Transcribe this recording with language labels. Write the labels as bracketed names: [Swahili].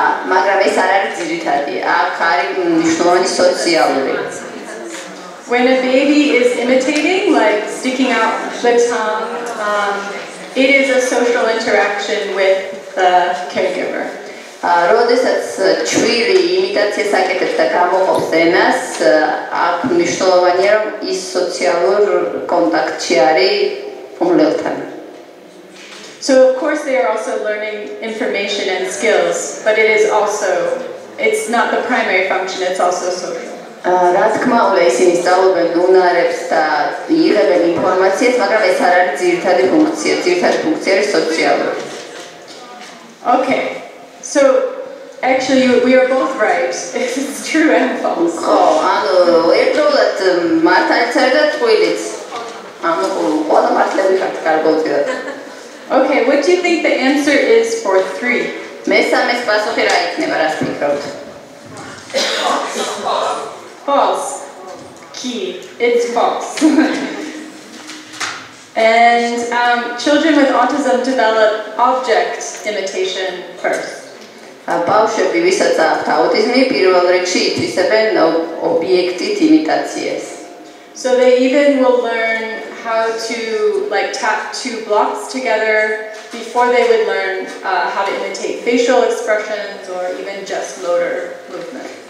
[Georgian] მაგრამ ეს არ არის ძირითადი, აქ არის მნიშვნელოვანი სოციალური. [English] When a baby is imitating, like sticking out the tongue, it is a social interaction with the caregiver. [Georgian] როდესაც ჩვილი იმიტაციას აკეთებს და გამოყოფს ენას, აქ მნიშვნელოვანია რომ ის სოციალურ კონტაქტში არის უმრავლესთან. [English] So of course they are also learning information and skills, but it's not the primary function, it's also social. [Georgian] რა თქმა უნდა ისინი სწავლობენ უნარებს და იღებენ ინფორმაციას, მაგრამ ეს არ არის ძირითადი ფუნქცია. ძირითადი ფუნქცია არის სოციალური. [English] Okay. So actually we are both right. It's true and false. [Georgian] ხო, ანუ ერთდროულად მართალიც და ტყუილიც. ანუ ყველა მართლები ხართ კარგავწიოთ. [English] Okay, what do you think the answer is for 3? [Georgian] მესამეს პასუხი რა იქნება, რას ფიქრობთ? [English] False. Key. It's false. And children with autism develop object imitation first. [Georgian] ბავშვები, ვისაც აქვთ აუტიზმი, პირველ რიგში ითვისებენ ობიექტით იმიტაციას. [English] So they even will learn how to like tap 2 blocks together before they would learn how to imitate facial expressions or even just motor movement.